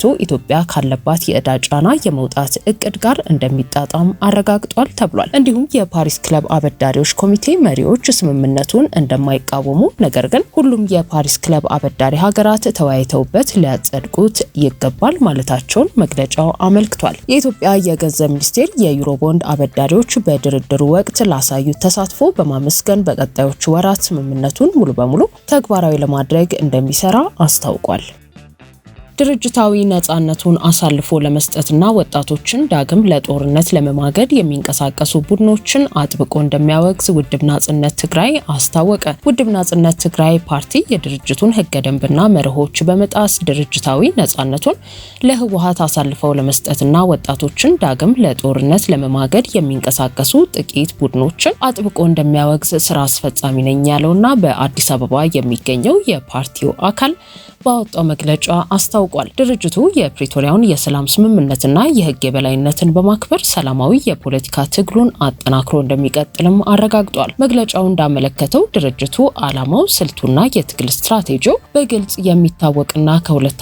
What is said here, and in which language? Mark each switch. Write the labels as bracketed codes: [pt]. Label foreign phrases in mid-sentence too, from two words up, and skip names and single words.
[am] ኢትዮጵያ ካለባት የዕዳ ጫና የመውጣት እቅድ ጋር እንደሚጣጣም አረጋግጧል ተብሏል። እንዲሁም የፓሪስ ክለብ አበዳሪዎች ኮሚቴ መሪዎች ስምምነቱን እንደማይቃወሙ ነገር ግን ሁሉም የፓሪስ ክለብ አበዳሪ ሀገራት ተወያይተውበት ሊያጸድቁት ይገባል ማለታቸውን መግለጫው አመልክቷል። የኢትዮጵያ የገንዘብ ሚኒስቴር የዩሮ ቦንድ አበዳሪዎች በድርድሩ ወቅት ላሳዩት ተሳትፎ በማመስገን በቀጣዮቹ ወራት ስምምነቱን ሙሉ በሙሉ ተግባራዊ ለማድረግ እንደሚሰራ አስታውቋል። ድርጅታዊ ነጻነቱን አሳልፎ ለመስጠትና ወጣቶችን ዳግም ለጦርነት ለመማገድ የሚንቀሳቀሱ ቡድኖችን አጥብቆ እንደሚያወግዝ ውድብ ናጽነት ትግራይ አስታወቀ። ውድብ ናጽነት ትግራይ ፓርቲ የድርጅቱን ህገ ደንብና መርሆች በመጣስ ድርጅታዊ ነጻነቱን ለህወሓት አሳልፈው ለመስጠትና ወጣቶችን ዳግም ለጦርነት ለመማገድ የሚንቀሳቀሱ ጥቂት ቡድኖችን አጥብቆ እንደሚያወግዝ ስራ አስፈጻሚ ነኝ ያለውና በአዲስ አበባ የሚገኘው የፓርቲው አካል ባወጣው መግለጫ አስታውቋል። ድርጅቱ የፕሪቶሪያውን የሰላም ስምምነትና የህግ የበላይነትን በማክበር ሰላማዊ የፖለቲካ ትግሉን አጠናክሮ እንደሚቀጥልም አረጋግጧል። መግለጫው እንዳመለከተው ድርጅቱ ዓላማው፣ ስልቱና የትግል ስትራቴጂው በግልጽ የሚታወቅና ከ2